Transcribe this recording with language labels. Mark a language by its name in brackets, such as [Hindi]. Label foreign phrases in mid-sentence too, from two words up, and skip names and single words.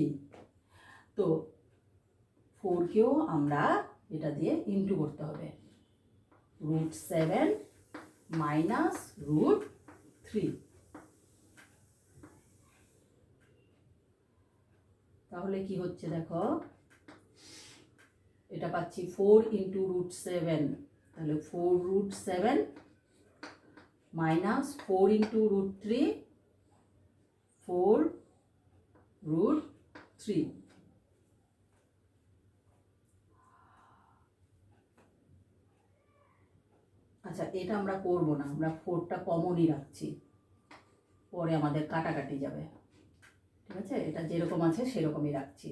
[Bangla] তো 4কেও আমরা এটা দিয়ে ইনটু করতে হবে, [English] root 7 minus root 3. [Bangla] তাহলে কি হচ্ছে দেখো, এটা পাচ্ছি [English] 4 into root 7, [Bangla] তাহলে [English] 4 root 7 minus 4 into root 3, 4 root 3. [Bangla] আচ্ছা এটা আমরা করব না, আমরা 4টা কমনই রাখছি, পরে আমাদের কাটাকাটি যাবে। ঠিক আছে, এটা যেরকম আছে সেরকমই রাখছি।